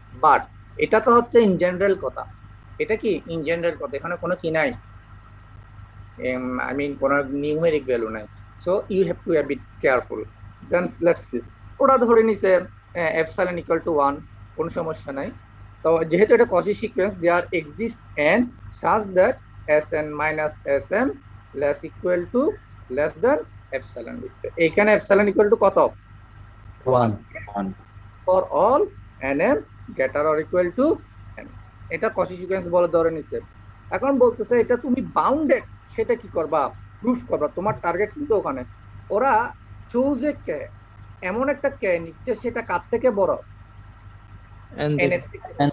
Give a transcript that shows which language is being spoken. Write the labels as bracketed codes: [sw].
[bn] But এটা তো হচ্ছে ইন জেনারেল কথা, এটা কি ইন জেনারেল কথা, এখানে কোনো কি নাই, [en] I mean [bn] কোনো নিউমেরিক ভ্যালু নাই। [en] So you have to be careful. Then let's see, [bn] ওরা ধরে নিছে এপসাইলন ইকুয়াল টু 1, কোনো সমস্যা নাই। তো যেহেতু এটা [en] Cauchy sequence, there exist n such that sn - sm less equal to less than epsilon লিখছে। [bn] এখানে epsilon ইকুয়াল টু কত? 1 [en] for all nm greater or equal to n, [bn] এটা Cauchy সিকোয়েন্স বলে ধরে নিছে। এখন বলতেছে এটা তুমি বাউন্ডেড, সেটা কি করবা? প্রুফ করবা। তোমার টার্গেট কিন্তু ওখানে ওরা চুজ এ কে, এমন একটা কে নিচ্ছে সেটা কার থেকে বড়? n এর থেকে।